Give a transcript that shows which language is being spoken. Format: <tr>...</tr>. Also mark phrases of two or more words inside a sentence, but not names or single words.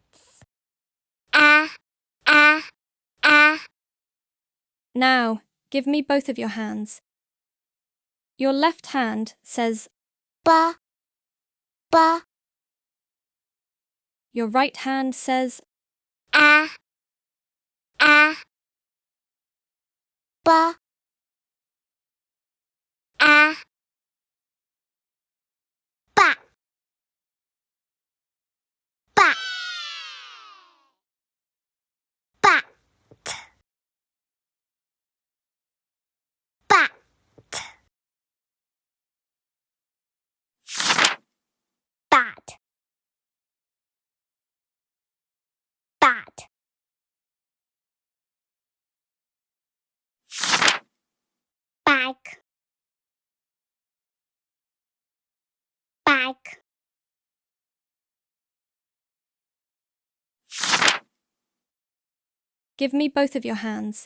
<en>Now, give me both of your hands. Your left hand says Ba. your right hand says Ba. Bat. Bat. Bat. Bat. Bat. Bat. Bag. Bag. Give me both of your hands.</en>